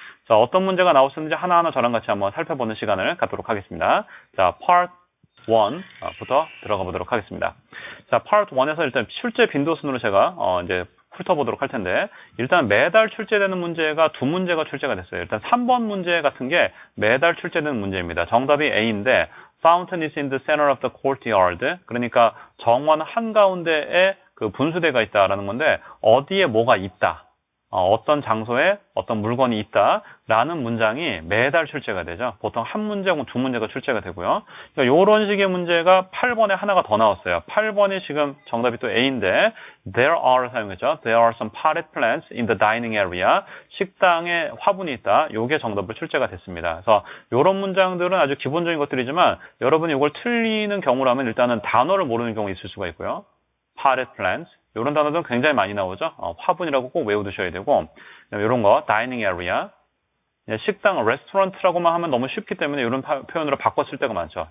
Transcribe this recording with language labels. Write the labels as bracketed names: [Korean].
[Korean] 자, 어떤 문제가 나왔었는지 하나하나 저랑 같이 한번 살펴보는 시간을 갖도록 하겠습니다. 자, Part 1부터 들어가 보도록 하겠습니다. 자, Part 1에서 일단 출제 빈도순으로 제가 이제 훑어보도록 할 텐데, 일단 매달 출제되는 문제가 두 문제가 출제가 됐어요. 일단 3번 문제 같은 게 매달 출제되는 문제입니다. 정답이 A인데 [English] Fountain is in the center of the courtyard. [Korean] 그러니까 정원 한가운데에 그 분수대가 있다라는 건데, 어디에 뭐가 있다, 어떤 장소에 어떤 물건이 있다라는 문장이 매달 출제가 되죠. 보통 한 문제 혹은 두 문제가 출제가 되고요. 그러니까 이런 식의 문제가 8번에 하나가 더 나왔어요. 8번이 지금 정답이 또 A인데 [English] There are [Korean] 사용했죠. [English] There are some potted plants in the dining area. [Korean] 식당에 화분이 있다. 요게 정답으로 출제가 됐습니다. 그래서 이런 문장들은 아주 기본적인 것들이지만 여러분이 이걸 틀리는 경우라면 일단은 단어를 모르는 경우 있을 수가 있고요. [English] potted plants. [Korean] 이런 단어들은 굉장히 많이 나오죠. 화분이라고 꼭 외워두셔야 되고, 이런 거, dining area, 식당, restaurant라고만 하면 너무 쉽기 때문에 이런 표현으로 바꿨을 때가 많죠.